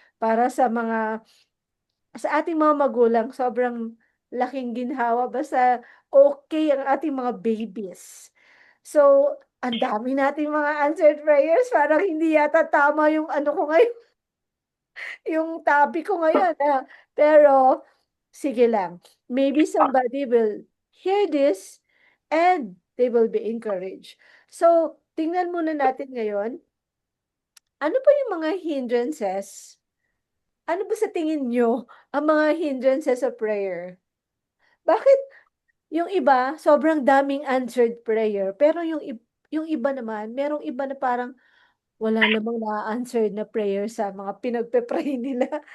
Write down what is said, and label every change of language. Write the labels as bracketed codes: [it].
[tl] Para sa ating mga magulang, sobrang laking ginhawa basta okay ang ating mga babies. So, ang dami nating mga answered prayers, parang hindi yata tama yung ano ko ngayon, yung topic ko ngayon, pero sige lang. [en] Maybe somebody will hear this and they will be encouraged. [tl] So, tingnan muna natin ngayon, ano pa yung mga hindrances? Ano ba sa tingin nyo ang mga hindrances sa prayer? Bakit yung iba, sobrang daming answered prayer, pero yung iba naman, merong iba na parang wala namang na-answered na prayer sa mga pinagpe-pray nila.